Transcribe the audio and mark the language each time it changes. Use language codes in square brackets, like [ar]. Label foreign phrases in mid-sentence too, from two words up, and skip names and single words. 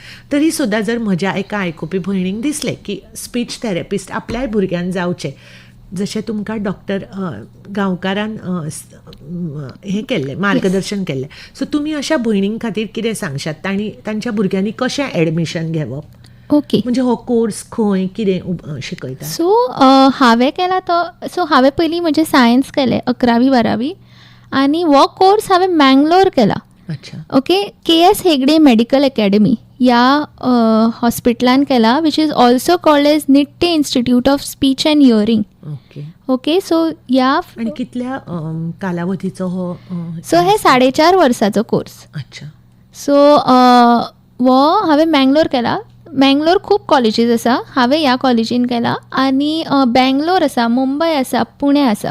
[kok] तरी सुद्दां जर म्हज्या एका आयकुपी भयणीक दिसलें की [en] speech therapist [kok] आपल्याय भुरग्यान जावचें, जशें तुमकां डॉक्टर गांवकारान हें केल्लें, मार्गदर्शन केल्लें, सो तुमी अशा भयणीं खातीर कितें सांगशात? तांच्या भुरग्यांनी कशें एडमिशन घेवप? ओके, म्हणजे हो कोर्स खंय कितें शिकयता? सो हांवें केला तो, सो हांवें पयलीं म्हणजे सायन्स केलें 11वी-12वी आनी हो कोर्स हांवें मँगलोर केला. अच्छा. ओके, KS हेगडे मेडिकल अकॅडमी ह्या हॉस्पिटलान केला, [en] Which is also called as Nitte Institute of Speech and Hearing. [kok] ओके ओके, सो ह्या आनी कितल्या कालावधीचो हो? सो हे 4.5 वर्साचो कोर्स. अच्छा. सो हो हांवें मँगलोर केला. मँगलोर खूब कॉलेजीस आसा, हांवें ह्या कॉलेजीन केला आनी बँगलोर आसा, मुंबय आसा, पुणे आसा.